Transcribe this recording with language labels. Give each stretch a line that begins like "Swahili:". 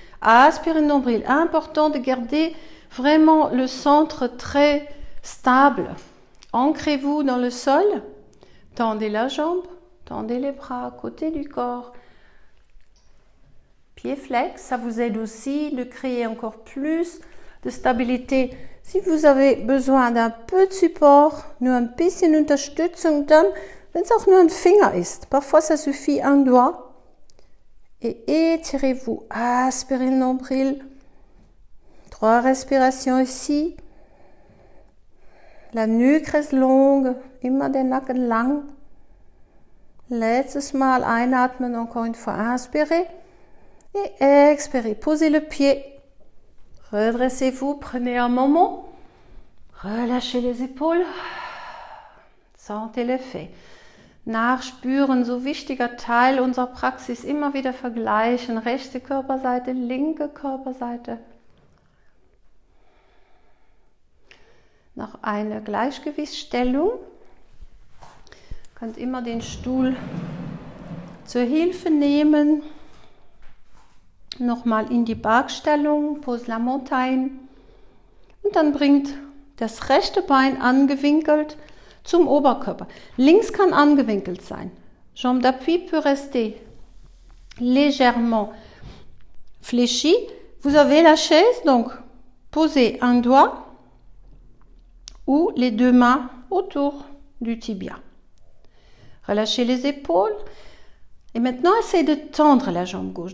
French: Aspirez le nombril. Important de garder vraiment le centre très stable. Ancrez-vous dans le sol. Tendez la jambe, tendez les bras à côté du corps. Pied flex, ça vous aide aussi de créer encore plus de stabilité. Si vous avez besoin d'un peu de support,
German: nur ein bisschen Unterstützung, dann, wenn es auch nur ein Finger ist.
French: Parfois, ça suffit un doigt. Et étirez-vous, aspirez le nombril. 3 respirations ici. La nuque reste longue,
German: immer der Nacken lang. Letztes Mal einatmen,
French: encore une fois, inspirez. Et expirez, posez le pied. Redressez-vous, prenez un moment. Relâchez les épaules. Sentez l'effet.
German: Nachspüren, so wichtiger Teil unserer Praxis, immer wieder vergleichen, rechte Körperseite, linke Körperseite. Noch eine Gleichgewichtsstellung. Ihr könnt immer den Stuhl zur Hilfe nehmen. Nochmal in die Bergstellung, Pose la Montagne. Und dann bringt das rechte Bein angewinkelt zum Oberkörper. Links kann angewinkelt sein.
French: Jambe d'appui peut rester légèrement fléchie. Vous avez la chaise, donc posez un doigt ou les 2 mains autour du tibia. Relâchez les épaules. Et maintenant, essayez de tendre la jambe gauche.